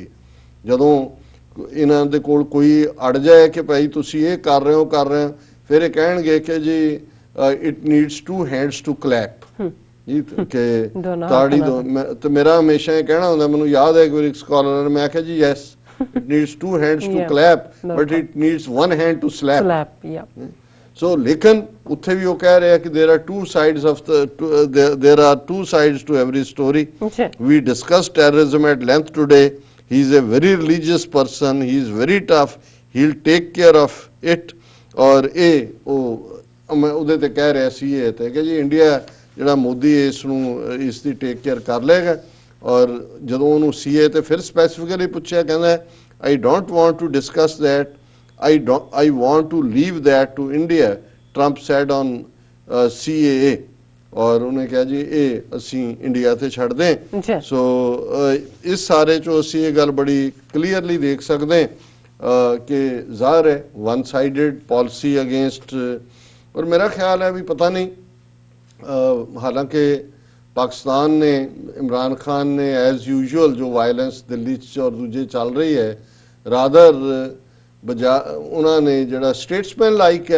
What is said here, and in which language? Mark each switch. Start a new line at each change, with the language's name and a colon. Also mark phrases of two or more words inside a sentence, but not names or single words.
Punjabi: ਜਦੋਂ ਇਹਨਾਂ ਦੇ ਕੋਲ ਕੋਈ ਅੜ ਜਾਏ ਕਿ ਭਾਈ ਤੁਸੀਂ ਇਹ ਕਰ ਰਹੇ ਹੋ, ਫਿਰ ਇਹ ਕਹਿਣਗੇ ਕਿ ਜੀ
English: it needs two hands to clap,
Punjabi: ਜੀ ਕਿ ਤਾੜੀ ਦੋ। ਤੇ ਮੇਰਾ ਹਮੇਸ਼ਾ ਇਹ ਕਹਿਣਾ ਹੁੰਦਾ, ਮੈਨੂੰ ਯਾਦ ਹੈ ਇੱਕ ਸਕਾਲਰ ਨੇ ਮੈਂ ਕਿਹਾ ਜੀ
English: yes, it needs two hands to clap but it needs one hand to slap.
Punjabi: ਸੋ ਲੇਕਿਨ ਉੱਥੇ ਵੀ ਉਹ ਕਹਿ ਰਿਹਾ ਕਿ
English: there are two sides to every story। We discussed terrorism at length today। He is a very religious person, he is very tough, he'll take care of it।
Punjabi: ਔਰ ਇਹ ਉਹਦੇ ਤੇ ਕਹਿ ਰਿਹਾ ਸੀ ਇਹ ਤੇ ਕਿ ਜੀ ਇੰਡੀਆ ਜਿਹੜਾ ਮੋਦੀ ਇਸ ਦੀ
English: take care
Punjabi: ਕਰ ਲਏਗਾ। ਔਰ ਜਦੋਂ ਉਹਨੂੰ ਸੀਏ ਤੇ ਫਿਰ ਸਪੈਸੀਫਿਕਲੀ ਪੁੱਛਿਆ, ਕਹਿੰਦਾ
English: I don't want to discuss that, I want to leave that to India, Trump said on CAA।
Punjabi: ਔਰ ਉਹਨੇ ਕਿਹਾ ਜੀ ਇਹ ਅਸੀਂ ਇੰਡੀਆ ਤੇ ਛੱਡ ਦੇਂ। ਜੀ। ਸੋ ਇਸ ਸਾਰੇ ਚੋਂ ਅਸੀਂ ਇਹ ਗੱਲ ਬੜੀ ਕਲੀਅਰਲੀ ਦੇਖ ਸਕਦੇ ਕਿ ਜ਼ਾਹਰ ਹੈ
English: one sided policy against.
Punjabi: ਔਰ ਮੇਰਾ ਖਿਆਲ ਹੈ ਵੀ ਪਤਾ ਨਹੀਂ, ਹਾਲਾਂਕਿ ਪਾਕਿਸਤਾਨ ਨੇ, ਇਮਰਾਨ ਖਾਨ ਨੇ
English: as usual
Punjabi: ਜੋ ਵਾਇਲੈਂਸ ਦਿੱਲੀ 'ਚ ਔਰ ਦੂਜੇ ਚੱਲ ਰਹੀ ਹੈ, ਰਾਦਰ ਉਹਨਾਂ ਨੇ ਜਿਹੜਾ
English: statesman like
Punjabi: ਹੈ।